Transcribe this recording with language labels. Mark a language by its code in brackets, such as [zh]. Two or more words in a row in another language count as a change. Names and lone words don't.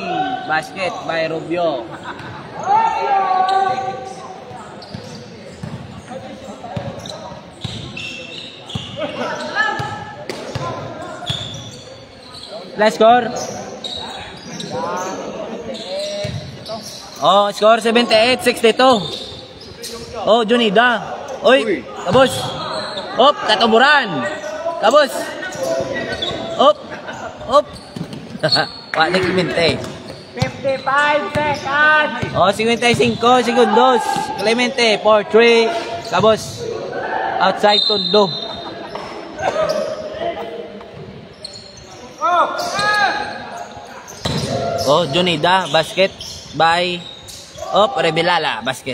[en] Basket by Rubio. Last score. Oh, score 78-62. [ceb] Oh, Junida. Oy, kabos. Op, katuburan. Kabos. Op. Op. Wala na Clemente. [en] 55 seconds. [ceb] Oh, 55 segundos. Clemente, 4-3. Kabos. [en] Outside Tondo. Oh, Junida, basket by Rebelala, basket.